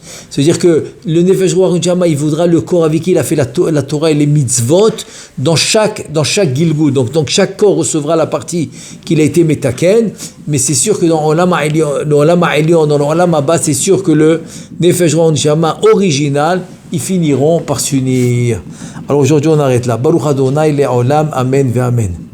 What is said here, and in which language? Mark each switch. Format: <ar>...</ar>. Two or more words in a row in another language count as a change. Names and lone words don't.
<fr>C'est-à-dire que le</fr> <he>נפש רוח נשמה,</he> <fr>il voudra le corps avec qui il a fait la Torah et les mitzvot dans chaque Gilgul. Donc chaque corps recevra la partie qu'il a été metaken, mais c'est sûr que dans l'</fr> <he>עולם העליון,</he> <fr>dans l'</fr> <he>עולם הבא,</he> <fr>c'est sûr que le</fr> <he>נפש רוח נשמה</he> <fr>original, ils finiront par s'unir. Alors aujourd'hui on arrête là.</fr> <he>ברוך ה' לעולם, אמן ואמן.</he>